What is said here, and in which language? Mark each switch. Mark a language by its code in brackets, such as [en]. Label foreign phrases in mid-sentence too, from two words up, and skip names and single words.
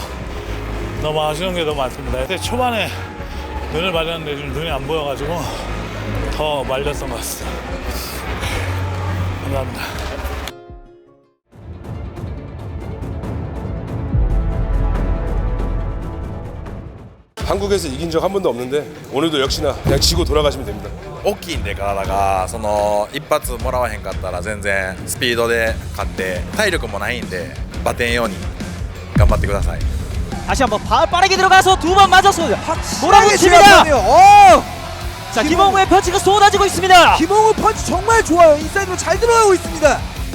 [ko] 너무 아쉬운 게 너무 많습니다. 근데 초반에 눈을 말렸는데 좀 눈이 안 보여가지고 더 말렸던 것 같습니다. 감사합니다. 한국에서 이긴 적 한 번도 없는데 오늘도 역시나 그냥 지고 돌아가시면 됩니다. [ja] 大きいんで体がその一発もらわへんかったら全然スピードで勝って体力もないんでバテんように頑張ってください。 [ko] 다시 한번 빠르게 들어가서 두 번 맞았어요. 몰아붙입니다. 자, 김홍우의 펀치가 쏟아지고 있습니다. 김홍우 펀치 정말 좋아요. 인사이드로 잘 들어가고 있습니다.